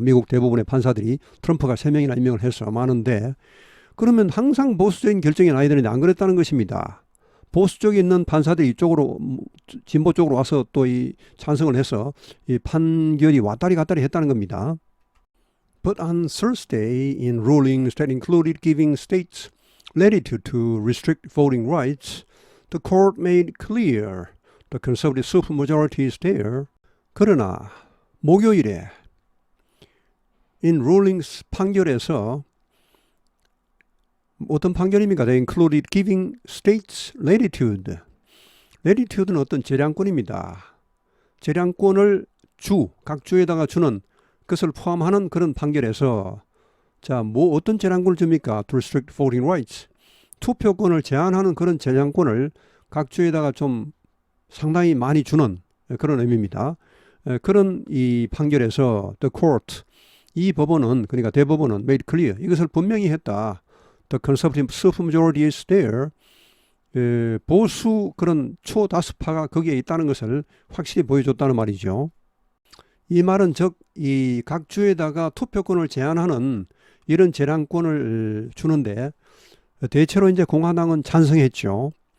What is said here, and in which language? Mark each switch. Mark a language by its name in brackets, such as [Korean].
[Korean] 미국 대부분의 판사들이. 트럼프가 3명이나 임명을 해서 많은데, 그러면 항상 보수적인 결정이 나야 되는데 안 그랬다는 것입니다. 보수 쪽에 있는 판사들이 이쪽으로, 진보 쪽으로 와서 또 이 찬성을 해서 이 판결이 왔다리 갔다리 했다는 겁니다. [English] But on Thursday, in rulings that included giving states latitude to restrict voting rights, the court made clear the conservative supermajority is there. [Korean] 그러나 목요일에 [English] in rulings [Korean] 판결에서 어떤 판결입니까? [English] They included giving states latitude. [Korean] latitude는 어떤 재량권입니다. 재량권을 각 주에다가 주는 그것을 포함하는 그런 판결에서, 자, 뭐 어떤 재량권을 줍니까? [English] To restrict voting rights. [Korean] 투표권을 제한하는 그런 재량권을 각 주에다가 좀 상당히 많이 주는 그런 의미입니다. 그런 이 판결에서 the court, 이 법원은, 그러니까 대법원은 [English] made clear, [Korean] 이것을 분명히 했다. [English] The conservative supermajority is there. [Korean] 보수 그런 초다수파가 거기에 있다는 것을 확실히 보여줬다는 말이죠. 이 말은 즉 이 각 주에다가 투표권을 제한하는 이런 재량권을 주는데, 대체로 이제 공화당은 찬성했죠.